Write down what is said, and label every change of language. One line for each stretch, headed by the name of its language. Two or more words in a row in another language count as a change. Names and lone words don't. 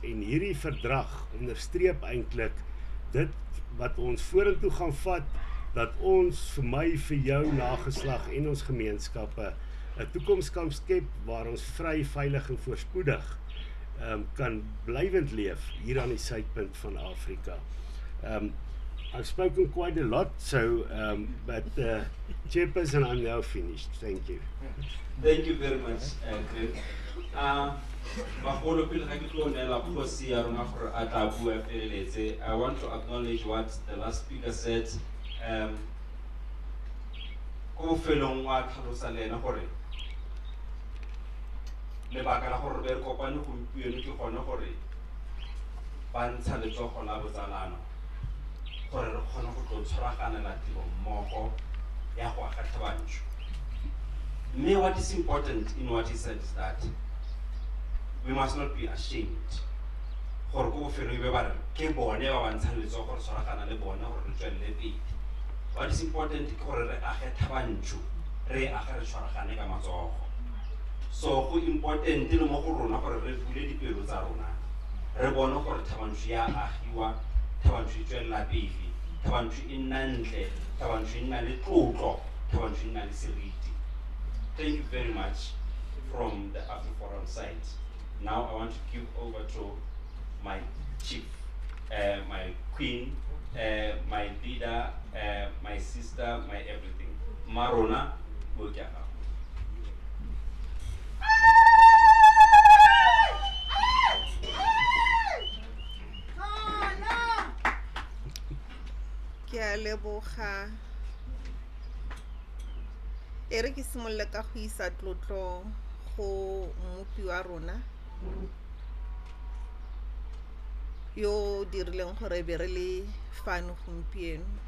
Afrikaans: En hierdie verdrag onderstreep eintlik dit wat ons vorentoe gaan vat, dat ons vir my, vir jou nageslag en ons gemeenskappe 'n toekoms kan skep waar ons vry, veilig en voorspoedig kan blywend leef hier aan die suidpunt van Afrika.
English: I've spoken quite a lot, so but Chairperson, I'm now finished. Thank you. Thank you very much, Greg. I want to acknowledge what the last speaker said.
Tswana: Lebaka la gore be re kopane gompieno ke gone gore ba ntsha letsogo la botsalano gore re kgone go tlo tshwaraganela tiro mmogo ya go aga Thaba Nchu. Mme
English: what is important in what he said is that we must not be ashamed
Tswana: gore ko bofelo e be ba re ke bone ba ba ntshang letsogo gore tshwaragana le bone gore re tswelele pele.
English: What is important
Tswana: ke gore re age Thaba Nchu, re age re tshwaragane ka matsogo. So go important le mo go rona gore re bule dipelo tsa rona, re bone gore Thaba Nchu ya agiwa, Thaba Nchu e tswelela pele, Thaba Nchu e nna ntle, Thaba Nchu e nna le tlotlo, Thaba Nchu e nna le seriti.
English: Thank you very much from the AfriForum side. Now I want to give over to my chief, my queen, my leader, my sister, my everything, Marona Bojaka.
Tswana: Ke a leboga. E re ke simolola ka go isa tlotlo go mmupi wa rona yo dirileng gore be re le fano gompieno.